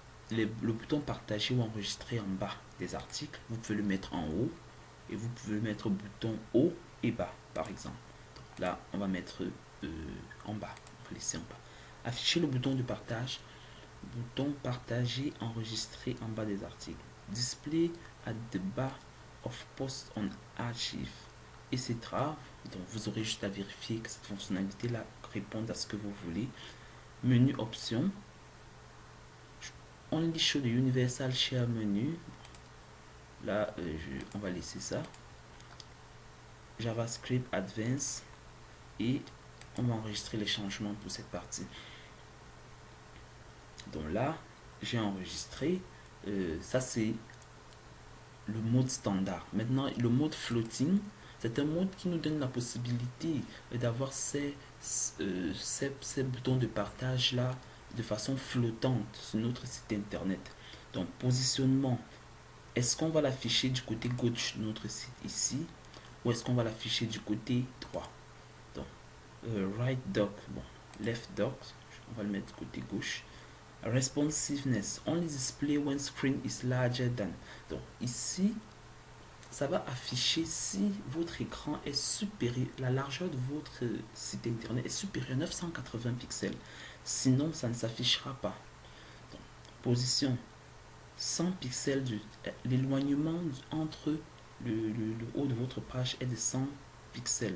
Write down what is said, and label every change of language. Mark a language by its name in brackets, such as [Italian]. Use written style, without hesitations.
[French] Le bouton partager ou enregistrer en bas des articles. Vous pouvez le mettre en haut. Et vous pouvez le mettre bouton haut et bas, par exemple. Donc là, on va mettre en bas. On va laisser en bas. Afficher le bouton de partage. Bouton partager, enregistrer en bas des articles. [English] Display at the bar of post on archive, etc. [French] Donc vous aurez juste à vérifier que cette fonctionnalité là répond à ce que vous voulez. [English] Menu options. Only show the universal share menu. [French] Là, on va laisser ça. JavaScript Advanced. Et on va enregistrer les changements pour cette partie. Donc là, j'ai enregistré. Ça, c'est le mode standard. Maintenant, le mode floating, c'est un mode qui nous donne la possibilité d'avoir ces boutons de partage là de façon flottante sur notre site internet. Donc, positionnement. Est-ce qu'on va l'afficher du côté gauche de notre site ici, ou est-ce qu'on va l'afficher du côté droit? Donc, [English] right dock, [French] bon, [English] left dock, [French] on va le mettre du côté gauche. [English] Responsiveness, only display when screen is larger than. [French] Donc ici, ça va afficher si votre écran est supérieur, la largeur de votre site internet est supérieure à 980 pixels. Sinon, ça ne s'affichera pas. Donc, position 100 pixels, l'éloignement entre le haut de votre page est de 100 pixels.